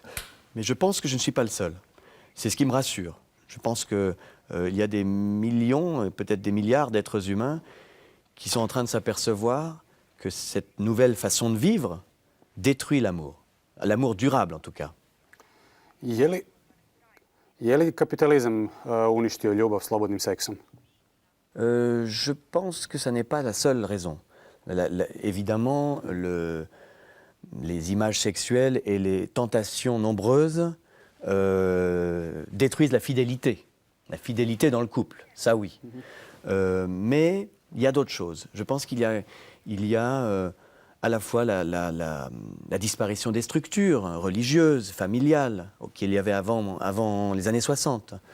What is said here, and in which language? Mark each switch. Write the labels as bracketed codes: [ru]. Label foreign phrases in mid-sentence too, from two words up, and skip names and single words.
[fr] Mais je pense que je ne suis pas le seul. C'est ce qui me rassure. Je pense qu'il y a des millions, peut-être des milliards d'êtres humains qui sont en train de s'apercevoir que cette nouvelle façon de vivre détruit l'amour. L'amour durable, en tout cas. [hr] Je li kapitalizam uništio ljubav slobodnim seksom? [fr] Je pense que ça n'est pas la seule raison. Évidemment, les images sexuelles et les tentations nombreuses détruisent la fidélité dans le couple, ça oui. Mais il y a d'autres choses. Je pense qu'il y a à la fois la disparition des structures religieuses, familiales, qu'il y avait avant les années 60.